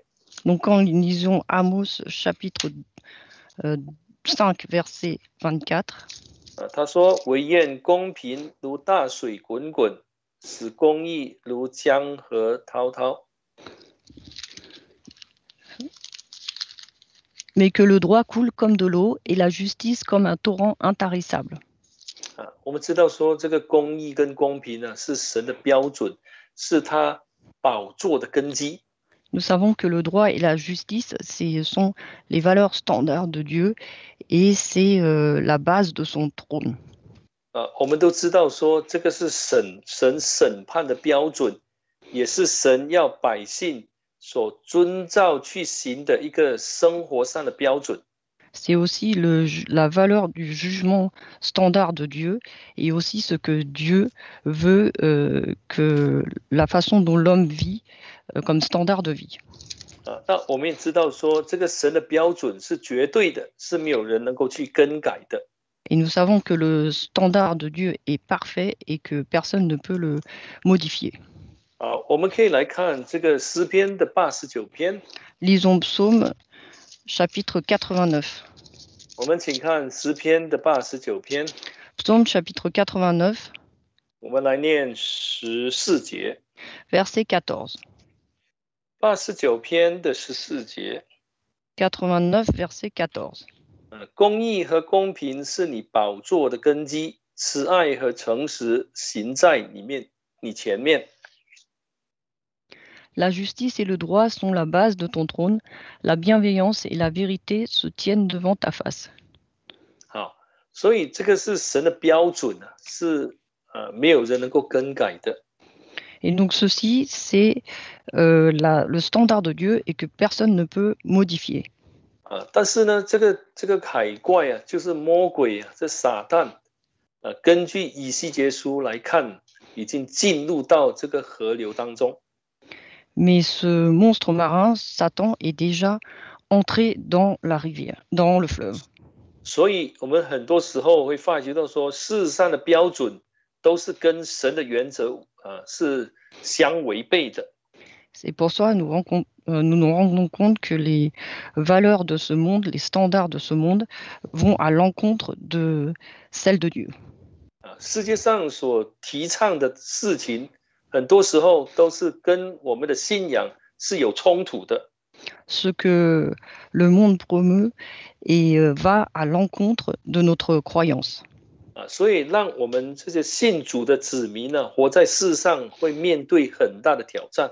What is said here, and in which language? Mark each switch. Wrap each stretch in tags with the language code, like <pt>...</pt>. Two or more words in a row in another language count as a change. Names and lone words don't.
<fr>Donc quand nous lisons Amos chapitre 5 verset 24.</fr> <zh>他说：“惟愿公平如大水滚滚，使公义如江河滔滔。”</zh> <fr>Mais que le droit coule comme de l'eau et la justice comme un torrent intarissable.</fr> <zh>我们知道说这个公义跟公平是神的标准，是他宝座的根基。</zh> <fr>Nous savons que le droit et la justice, ce sont les valeurs standards de Dieu et c'est la base de son trône.</fr> <zh>我们都知道说这个是神审判的标准，也是神要百姓所遵照去行的一个生活上的标准。</zh> <fr>C'est aussi la valeur du jugement standard de Dieu et aussi ce que Dieu veut que la façon dont l'homme vit comme standard de vie.</fr> <zh>那我们也知道说，这个神的标准是绝对的，是没有人能够去更改的。</zh> <fr>Et nous savons que le standard de Dieu est parfait et que personne ne peut le modifier.</fr> <zh>我们可以来看这个诗篇的89篇。</zh> <fr>Lisons Psaume chapitre 89.</fr> <zh>我们请看诗篇的89篇。</zh> <fr>Psaume chapitre 89.</fr> <zh>我们来念14节。</zh> <fr>Verset 14.</fr> <zh>89篇的14节。</zh> <fr>89 verset 14.</fr> <zh>公义和公平是你宝座的根基，慈爱和诚实行在你前面。</zh> <fr>La justice et le droit sont la base de ton trône. La bienveillance et la vérité se tiennent devant ta face.</fr> <zh>好，所以这个是神的标准啊，是没有人能够更改的。</zh> <fr>Et donc ceci, c'est le standard de Dieu et que personne ne peut modifier.</fr> <zh>但是呢，这个海怪啊，就是魔鬼啊，这撒旦根据以西结书来看，已经进入到这个河流当中。</zh> <fr>Mais ce monstre marin, Satan, est déjà entré dans la rivière, dans le fleuve.</fr> <zh>所以我们很多时候会发觉到说，事实上的标准都是跟神的原则是相违背的。</zh> <fr>C'est pour ça que nous nous rendons compte que les valeurs de ce monde, les standards de ce monde vont à l'encontre de celles de Dieu.</fr> <zh>世界上所提倡的事情，很多时候都是跟我们的信仰是有冲突的。</zh> <fr>Ce que le monde promeut et va à l'encontre de notre croyance.</fr> <zh>所以让我们这些信主的子民呢，活在世上会面对很大的挑战。</zh>